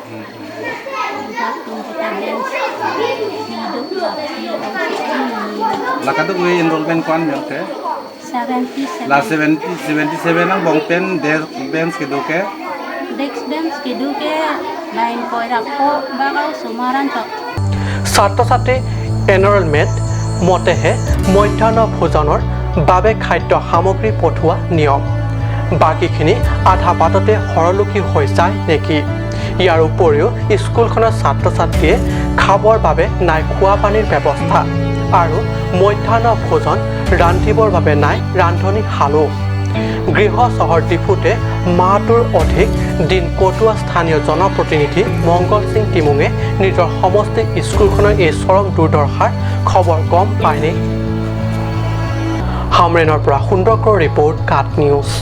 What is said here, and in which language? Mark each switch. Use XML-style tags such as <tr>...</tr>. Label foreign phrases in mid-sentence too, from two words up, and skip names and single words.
<mjw>Lakado ko enrollment ko an ke? 77. La 77 ang bong pen</mjw> <en>desk bench</en> <mjw>ke doke.</mjw> <en>Desk bench</en> <mjw>ke doke lain ko rakko bagaw sumaran chok.</mjw> <as>ছাত্ৰ ছাত্ৰী এনৰলমেণ্ট মতেহে মধ্যাহ্ন ভোজনৰ বাবে খাদ্য সামগ্ৰী পঠোৱা নিয়ম বাকীখিনি আধা বাটতে হৰলুকি হৈ যায় নেকি ইয়াৰ উপৰিও স্কুলখনৰ ছাত্ৰ ছাত্ৰীয়ে খাবৰ বাবে নাই খোৱা পানীৰ ব্যৱস্থা আৰু মধ্যাহ্ন ভোজন ৰান্ধিবৰ বাবে নাই ৰান্ধনীশালো গৃহ চহৰ ডিফুতে মাহটোৰ অধিক দিন কটোৱা স্থানীয় জনপ্ৰতিনিধি মংগল সিং টিমুঙে নিজৰ সমষ্টিক স্কুলখনৰ এই চৰম দুৰ্দশাৰ খবৰ গম পায়নে হামৰেনৰ পৰা সুন্দৰকৰ ৰিপৰ্ট কাট নিউজ</as>